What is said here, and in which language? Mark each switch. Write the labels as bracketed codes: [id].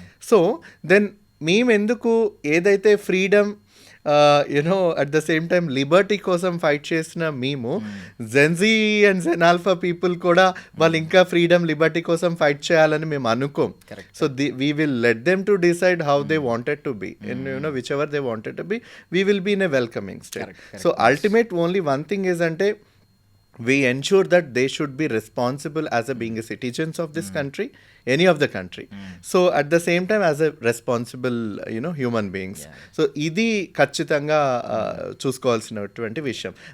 [te] So then మేము ఎందుకు ఏదైతే freedom you know [en] at the same time [te] Liberty కోసం ఫైట్ చేసిన మేము Gen Z and gen alpha people కూడా వాళ్ళు ఇంకా ఫ్రీడమ్ లిబర్టీ కోసం ఫైట్ చేయాలని మేము అనుకోం. [en] So we will let them to decide how they wanted to be and you know whichever they wanted to be we will be in a welcoming state. So ultimate only one thing is అంటే we ensure that they should be responsible as a being a citizens of this country, any of the country. So at the same time as a responsible you know human beings. [te] So idi ఖచ్చితంగా చూసుకోవాల్సినటువంటి విషయం.